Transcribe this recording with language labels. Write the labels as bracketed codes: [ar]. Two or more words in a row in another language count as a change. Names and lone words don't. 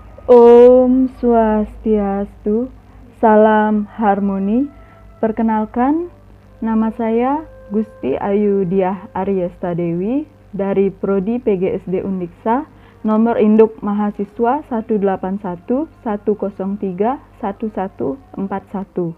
[ban] Om Swastiastu, [id] salam harmoni. Perkenalkan, nama saya Gusti Ayu Diah Aryesta Dewi dari Prodi PGSD Undiksa, nomor induk mahasiswa 181-103-1141.